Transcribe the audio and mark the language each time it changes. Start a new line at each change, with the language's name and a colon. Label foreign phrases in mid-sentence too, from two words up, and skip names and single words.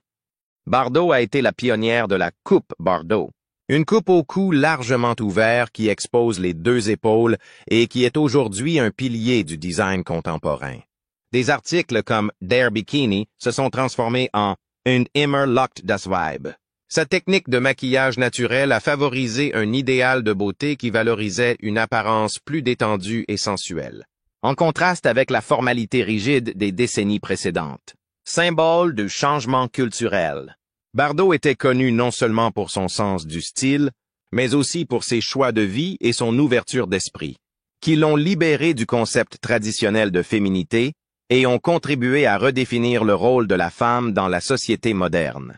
French: Bardot a été la pionnière de la coupe Bardot. Une coupe au cou largement ouvert qui expose les deux épaules et qui est aujourd'hui un pilier du design contemporain. Des articles comme Der Bikini se sont transformés en Un immer lockt das Weib. Sa technique de maquillage naturel a favorisé un idéal de beauté qui valorisait une apparence plus détendue et sensuelle, en contraste avec la formalité rigide des décennies précédentes. Symbole du changement culturel. Bardot était connu non seulement pour son sens du style, mais aussi pour ses choix de vie et son ouverture d'esprit, qui l'ont libéré du concept traditionnel de féminité et ont contribué à redéfinir le rôle de la femme dans la société moderne.